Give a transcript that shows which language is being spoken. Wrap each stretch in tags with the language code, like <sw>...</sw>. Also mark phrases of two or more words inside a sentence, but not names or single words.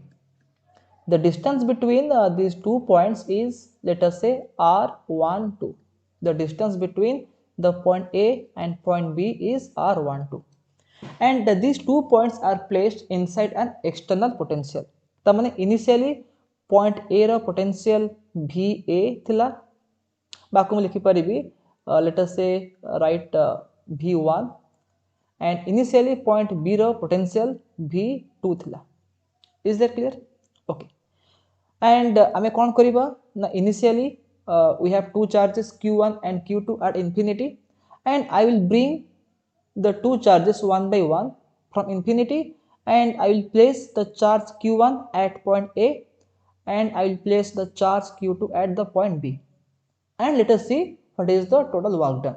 <en>The distance between these 2 points is, let us say, R12. The distance between the point A and point B is R12. And these 2 points are placed inside an external potential.</en> <or>ତା ମାନେ</or> <en>initially point A</en> <or>रा potential VA थिला. ବାକୋ ମୈଁ ଲିଖି ପାରିବି</or> <en>let us say write V1 and initially point B</en> <or>रा potential V2 थिला.</or> <en>Is that clear? Okay. And</en> <or>ଆମେ କଣ କରିବା ନା</or> <en>initially we have two charges q1 and q2 at infinity, and I will bring the two charges one by one from infinity, and I will place the charge q1 at point A, and I will place the charge q2 at the point B, and let us see what is the total work done.</en>